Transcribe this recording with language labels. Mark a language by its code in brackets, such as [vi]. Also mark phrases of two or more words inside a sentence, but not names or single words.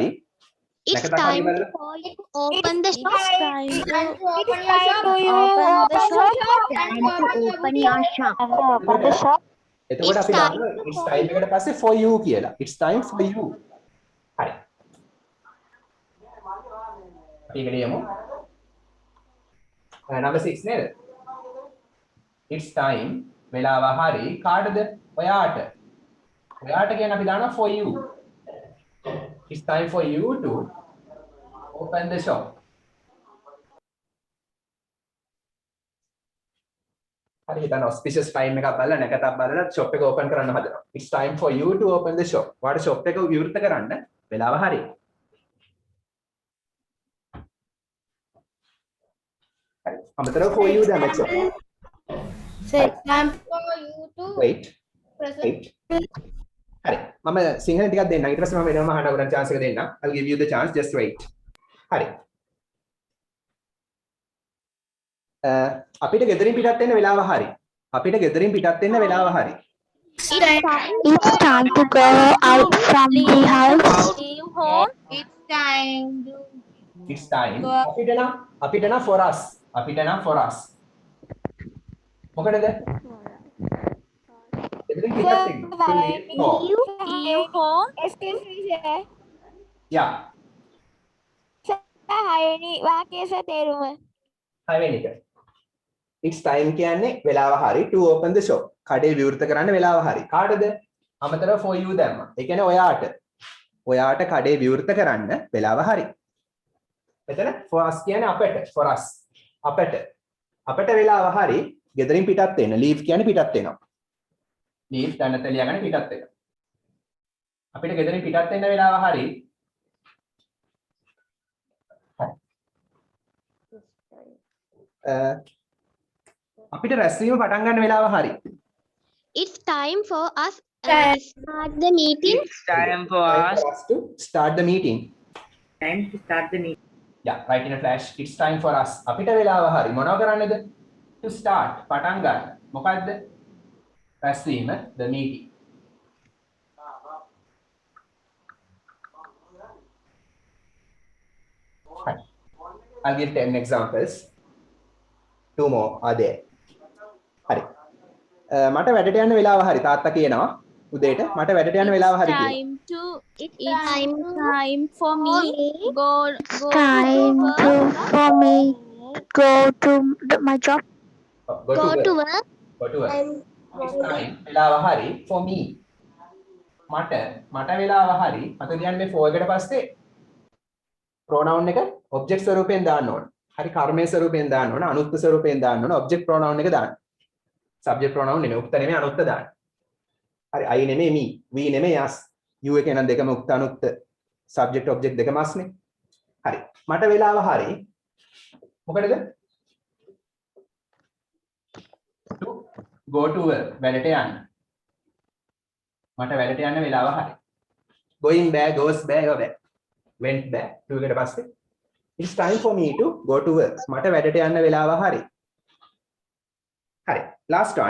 [en] It's time for you to open the shop. It's time to Open the shop. Time to open your shop. Open the shop. [si] එතකොට අපි දාන්න [en] it's time [si] එකට පස්සේ [en] for you කියලා. It's time for you. [si] හරි. අපි ඉගෙන යමු. number 6 නේද? [en] It's time [si] වෙලාව හරි කාටද? ඔයාට. ඔයාට කියන්නේ අපි දානවා [en] for you. It's time for you to open the shop. [si] හරි හිතන්න [en] auspicious time [si] එකක් බලලා නැකතක් බලලා shop එක open කරන්න හදනවා. [en] It's time for you to open the shop. [si] ඔයාට shop එක විවෘත කරන්න වෙලාව හරි. හරි. අමතරව [en] for you [si] දැම්මච්ච. [en] So it's time for you to Wait. present. Wait. [si] හරි. මම සිංහලෙන් ටිකක් දෙන්නම්. ඊට පස්සේ මම වෙනම අහන්න ඔයගොල්ලන්ට chance එක දෙන්නම්. [en] I'll give you the chance, just wait. [si] හරි. අපිට ගෙදරින් පිටත් වෙන්න වෙලාව හරි. අපිට ගෙදරින් පිටත් වෙන්න වෙලාව හරි. [en] It's time to go out from the house. Leave home. It's time to It's time. [si] අපිට නම් [en] for us. [si] අපිට නම් [en] for us. [si] මොකටද? ගෙදරින් පිටත් වෙන්න. [en] To leave home. Leave home. Excuse me, sir. Yeah. [si] හයවෙනි වාක්‍යයේ තේරුම. හයවෙනි එක. [en] It's time [si] කියන්නේ වෙලාව හරි [en] to open the shop. [si] කඩේ විවෘත කරන්න වෙලාව හරි. කාටද? අමතරව [en] for you [si] දැම්මා. ඒ කියන්නේ ඔයාට. ඔයාට කඩේ විවෘත කරන්න වෙලාව හරි. මෙතන [en] for us [si] කියන්නේ අපට. [en] For us. [si] අපට. අපට වෙලාව හරි ගෙදරින් පිටත් වෙන්න. leave කියන්නේ පිටත් වෙනවා. leave දැනට ලියාගෙන පිටත් වෙනවා. අපිට ගෙදරින් පිටත් වෙන්න වෙලාව හරි. අපිට රැස්වීම පටන් ගන්න වෙලාව හරි. [en] It's time for us to start the meeting. It's time for us. For us to start the meeting. Time to start the meeting. Yeah, right in a flash. It's time for us. [si] අපිට වෙලාව හරි. මොනව කරන්නද? [en] To start. [si] පටන් ගන්න. මොකද්ද? රැස්වීම [en] the meeting. I'll give 10 examples. 2 more are there. [si] හරි. මට වැඩට යන්න වෙලාව හරි. තාත්තා කියනවා උදේට මට වැඩට යන්න වෙලාව හරි කියලා. [en] It's time for me go Time for me go to my job. go to work. Go to work. It's time [si] වෙලාව හරි [en] for me. [si] මට වෙලාව හරි. මට කියන්නේ මේ for එකට පස්සේ pronoun එක object ස්වරූපයෙන් දාන්න ඕන. හරි කර්මයේ ස්වරූපයෙන් දාන්න ඕන. අනුත්ත ස්වරූපයෙන් දාන්න ඕන. [en] object pronoun [si] එක දාන්න. subject pronoun නෙමෙයි උක්ත නෙමෙයි අනුත්ත දාන්න. හරි I නෙමෙයි me, we නෙමෙයි us. you එක නම් දෙකම උක්ත අනුත්ත [en] subject object [si] දෙකම අස්නේ. හරි. මට වෙලාව හරි. මොකටද? [en] to go to work [si] වැඩට යන්න මට වැඩට යන්න වෙලාව හරි going බෑ goes බෑ ඒවා බෑ went බෑ to එකට පස්සේ [en] it's time for me to go to work [si] මට වැඩට යන්න වෙලාව හරි හරි [en] last one